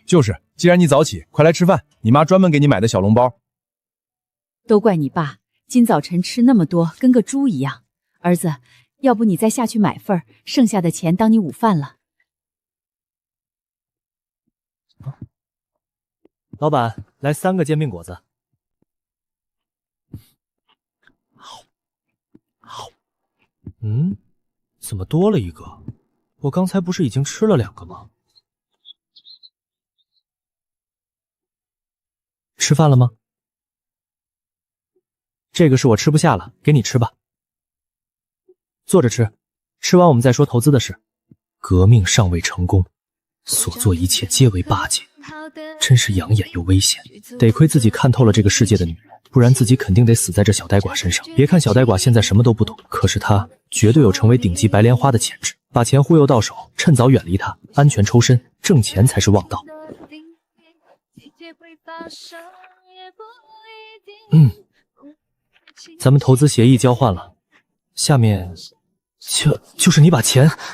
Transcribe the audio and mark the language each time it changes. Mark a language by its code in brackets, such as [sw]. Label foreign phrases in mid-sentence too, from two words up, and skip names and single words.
[zh] 就是，既然你早起，快來吃飯，你媽專門給你買的小籠包。都怪你爸，今早晨吃那麼多，跟個豬一樣。兒子，要不你再下去買份，剩下的錢當你午飯了。老板，來3個煎餅果子。怎麼多了一個？我剛才不是已經吃了2個嗎？吃飯了嗎？這個是我吃不下了，給你吃吧。坐着吃，吃完我們再說投資的事。革命尚未成功，所做一切皆為巴結，真是養眼又危險。得虧自己看透了這個世界的女人，不然自己肯定得死在這小呆寡身上。別看小呆寡現在什麼都不懂，可是她絕對有成為頂級白蓮花的潛質。把錢忽悠到手，趁早遠離她，安全抽身，掙錢才是王道。咱們投資協議交換了，下面就是你把錢。